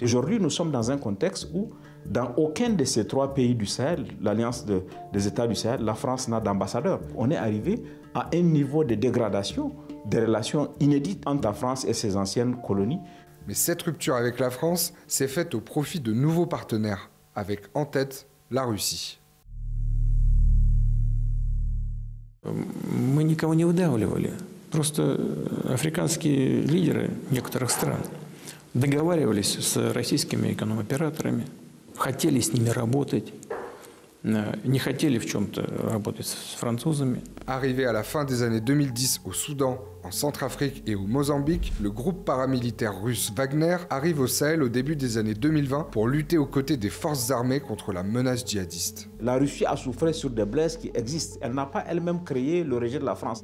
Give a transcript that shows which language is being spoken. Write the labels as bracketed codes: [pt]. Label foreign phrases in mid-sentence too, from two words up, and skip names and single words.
[fr] Aujourd'hui, nous sommes dans un contexte où, dans aucun de ces 3 pays du Sahel, l'Alliance des États du Sahel, la France n'a d'ambassadeur. On est arrivé à un niveau de dégradation des relations inédites entre la France et ses anciennes colonies. Mais cette rupture avec la France s'est faite au profit de nouveaux partenaires, avec en tête la Russie. [ru] Мы никого не выдавливали. Просто африканские лидеры некоторых стран договаривались с российскими эконом-операторами, хотели с ними работать, не хотели в чем-то работать с французами. [fr] Arrivé à la fin des années 2010 au Soudan, en Centrafrique et au Mozambique, le groupe paramilitaire russe Wagner arrive au Sahel au début des années 2020 pour lutter aux côtés des forces armées contre la menace djihadiste. La Russie a souffert sur des blesses qui existent. Elle n'a pas elle-même créé le rejet de la France.